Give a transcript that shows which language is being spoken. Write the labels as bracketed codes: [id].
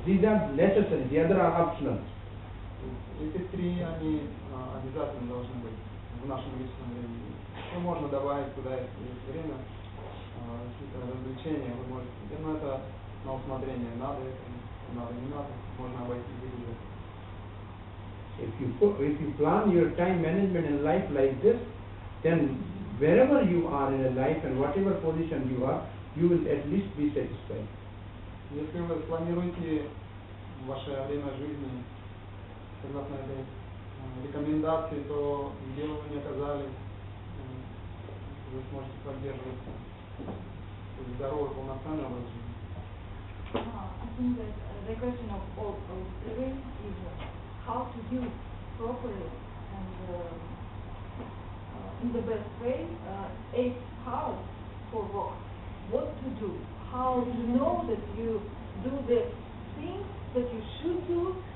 [en] These are necessary, the other are optional. [ru] Эти три, они обязательно должны быть в нашем личном времени. Ну, можно добавить туда, если есть время, какие-то развлечения, вы можете. Но это на усмотрение, надо это, надо, не надо, можно обойти без этого. [en] If you plan your time management in life like this, then wherever you are in a life and whatever position you are, you will at least be satisfied. [ru] Если вы спланируете ваше время жизни согласно этой рекомендации, то где бы вы ни оказались, вы сможете поддерживать здоровый, полноценный образ жизни. [en] I think that the question of all three is how to use properly and in the best way 8 hours for work. What to do? How to know that you do the things that you should do?